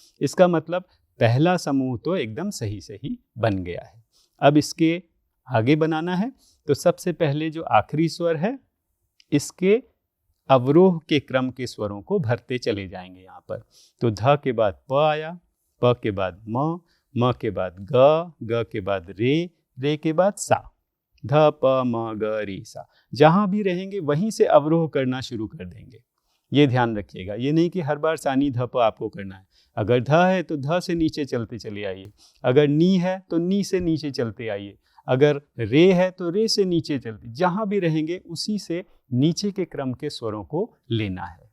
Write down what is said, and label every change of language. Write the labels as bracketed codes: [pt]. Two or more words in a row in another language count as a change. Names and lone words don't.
[hi] इसका मतलब पहला समूह तो एकदम सही सही बन गया है। अब इसके आगे बनाना है तो सबसे पहले जो आखिरी स्वर है इसके अवरोह के क्रम के स्वरों को भरते चले जाएंगे यहाँ पर। तो ध के बाद प आया, प के बाद म के बाद ग के बाद रे के बाद सा, ध प म ग रे सा। जहाँ भी रहेंगे वहीं से अवरोह करना शुरू कर देंगे। ये ध्यान रखिएगा, ये नहीं कि हर बार सा नी ध प आपको करना है। अगर ध है तो ध से नीचे चलते चले आइए, अगर नी है तो नी से नीचे चलते आइए, अगर रे है तो रे से नीचे चलते, जहाँ भी रहेंगे उसी से नीचे के क्रम के स्वरों को लेना है।